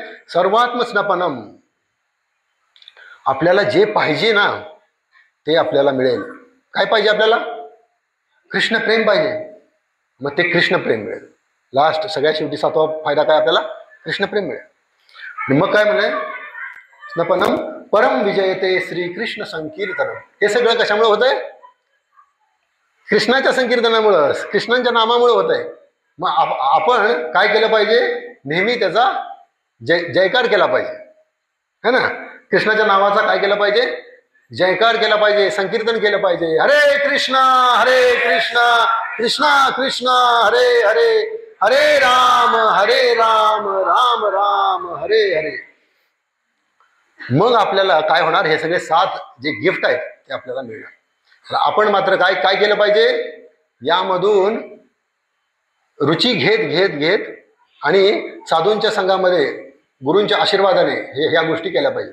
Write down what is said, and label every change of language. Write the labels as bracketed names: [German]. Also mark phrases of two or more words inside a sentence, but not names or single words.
[Marathi] सर्वात्मस्नपनम. आपल्याला जे पाहिजे ना ते आपल्याला मिळेल. काय पाहिजे आपल्याला? कृष्ण प्रेम पाहिजे, मग ते कृष्ण प्रेम मिळेल. लास्ट सगळ्यात शेवटी 7वा फायदा काय? आपल्याला कृष्ण प्रेम मिळेल. मग काय म्हणे? [Sanskrit] स्नपनम परम विजयते श्रीकृष्ण संकीर्तनम. [Marathi] हे सगळं कशामुळे होत आहे? कृष्णाच्या संकीर्तनामुळं, कृष्णांच्या नामामुळे होत आहे. मग आपण काय केलं पाहिजे? नेहमी त्याचा जयकार केला पाहिजे, [Hindi] है ना. [Marathi] कृष्णाच्या नावाचा काय केलं पाहिजे? जयकार केला पाहिजे, संकीर्तन केलं पाहिजे. [Sanskrit] हरे कृष्णा कृष्णा कृष्णा हरे हरे, हरे राम राम राम हरे हरे. [Marathi] मग आपल्याला काय होणार? हे सगळे 7 जे गिफ्ट आहेत ते आपल्याला मिळणार. आपण मात्र काय केलं पाहिजे? यामधून रुची घेत आणि साधूंच्या संघामध्ये गुरूंच्या आशीर्वादाने ह्या गोष्टी केल्या पाहिजे.